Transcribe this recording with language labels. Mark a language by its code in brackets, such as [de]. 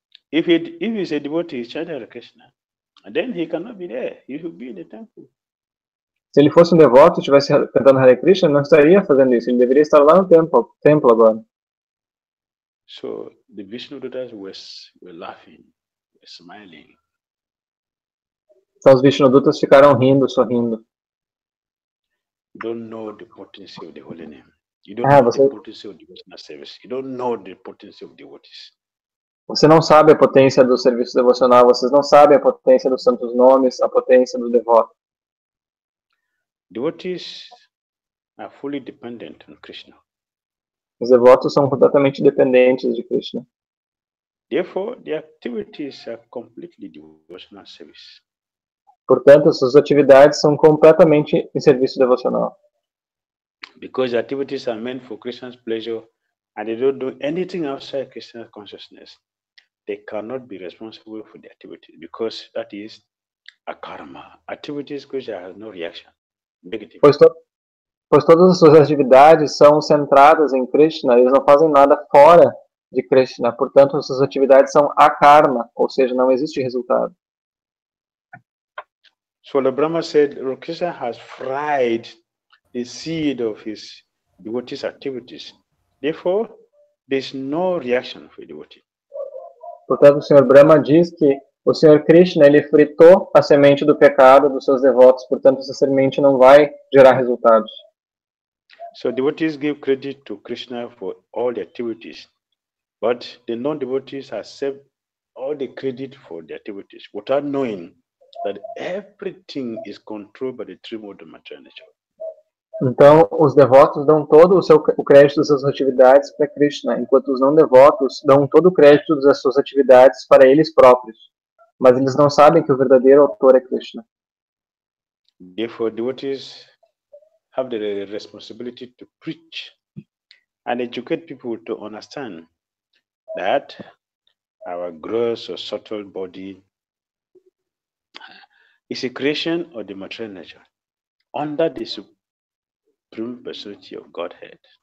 [en] If he's a devotee, he's chanting Hare Krishna, and then he cannot be there. He should be in the temple. [pt] Se ele fosse um devoto e estivesse cantando Hare Krishna, ele não estaria fazendo isso. Ele deveria estar lá no templo agora. [en] So the Vishnudutas were laughing, were smiling. [pt] Então os Vishnudutas ficaram rindo, sorrindo. [en] You don't know the potency of the holy name. You don't know the potency of devotional service. You don't know the potency of devotees. [pt] Você não sabe a potência do serviço devocional, vocês não sabem a potência dos santos nomes, a potência do devoto. [en] Devotees are fully dependent on Krishna. [pt] Os devotos são completamente dependentes de Krishna. [en] Therefore, their activities are completely devotional service. [pt] Portanto, suas atividades são completamente em serviço devocional. [en] Because activities are meant for Krishna's pleasure and they don't do anything outside Krishna's consciousness, they cannot be responsible for the activity because that is a karma. Activities Krishna has no reaction. Negative. [pt] Pois todas as suas atividades são centradas em Krishna, eles não fazem nada fora de Krishna, portanto, suas atividades são akarma, ou seja, não existe resultado. [en] So the Brahma said, Krishna has fried the seed of his devotees' activities. Therefore, there is no reaction for the devotee. [pt] Portanto, o Senhor Brahma diz que o Senhor Krishna, ele fritou a semente do pecado dos seus devotos, portanto, essa semente não vai gerar resultados. [en] So devotees give credit to Krishna for all the activities, but the non-devotees accept all the credit for the activities without knowing that everything is controlled by the three modes of material nature. [pt] Então, os devotos dão todo o crédito das suas atividades para Krishna, enquanto os não devotos dão todo o crédito das suas atividades para eles próprios. Mas eles não sabem que o verdadeiro autor é Krishna. [en] Therefore, devotees have the responsibility to preach and educate people to understand that our gross or subtle body is a creation of the material nature under the supreme personality of Godhead.